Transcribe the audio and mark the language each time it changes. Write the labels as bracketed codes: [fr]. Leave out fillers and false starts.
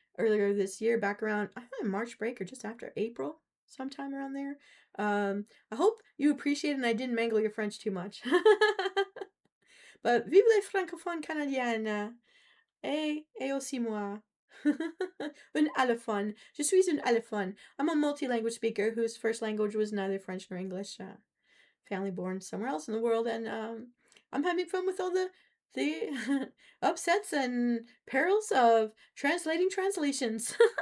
[en] Earlier this year, back around I think March break or just after April, sometime around there. I hope you appreciate it and I didn't mangle your French too much. [fr] But vive les francophones canadiennes, et aussi moi. Une allophone. Je suis une allophone. [en] I'm a multi-language speaker whose first language was neither French nor English. Family born somewhere else in the world, and I'm having fun with all the upsets and perils of translating translations.